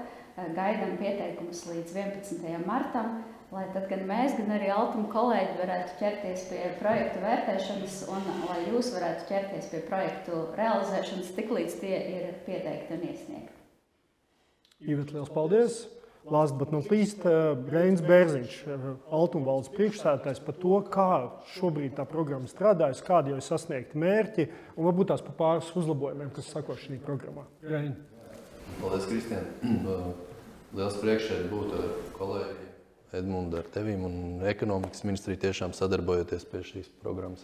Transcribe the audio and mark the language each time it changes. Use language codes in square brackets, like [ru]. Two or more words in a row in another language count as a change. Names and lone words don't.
[lv] Gaidām pieteikumus līdz 11. martam, lai tad gan mēs, gan arī Altuma kolēģi varētu ķerties pie projektu vērtēšanas un lai jūs varētu ķerties pie projektu realizēšanas, tiklīdz tie ir pieteikti un iesniegti. Iveta, liels paldies! [en] Last but not least, [lv] Reinis Bērziņš, Altuma valdes priekšsēdētājs par to, kā šobrīd tā programma strādājas, kādi jau ir sasniegti mērķi un varbūt tās par pāris uzlabojumiem, kas sako šī programmā. Reini. Paldies, Kristian! Liels prieks šeit būt ar kolēģi Edmundu, ar tevīm un ekonomikas ministriju tiešām sadarbojoties pie šīs programmas.